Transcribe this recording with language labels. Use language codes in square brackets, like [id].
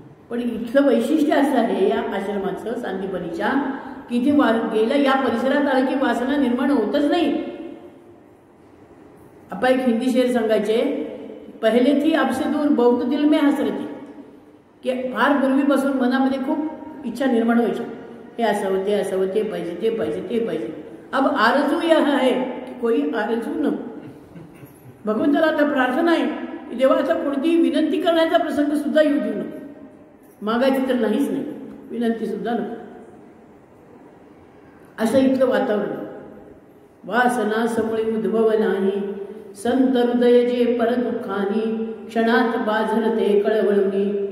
[mr] पण इथलं वैशिष्ट्य असं आहे या आश्रमाचं सांदीपनीच्या की इथे गेल्या या परिसरात आलं की वासना निर्माण होतच नाही. आपण एक हिंदी शेर सांगायचे, [hi] पहिले थी आपसे दूर बहुत दिल में हसरती, [mr] की फार पूर्वीपासून मनामध्ये खूप इच्छा निर्माण व्हायची, हे असावं ते असावं, ते पाहिजे ते पाहिजे ते पाहिजे. [hi] अब आरजू यह है की कोई आरजू न. [mr] भगवंताला आता प्रार्थना आहे की देवा आता कोणतीही विनंती करण्याचा प्रसंग सुद्धा येऊ देऊ नको. मागायची तर नाहीच नाही, विनंती सुद्धा नको. असं इथलं वातावरण. वासना समोळी उद्भव नाही, संत हृदय जे पर दुःखानी क्षणात बाजरते कळवळुनी.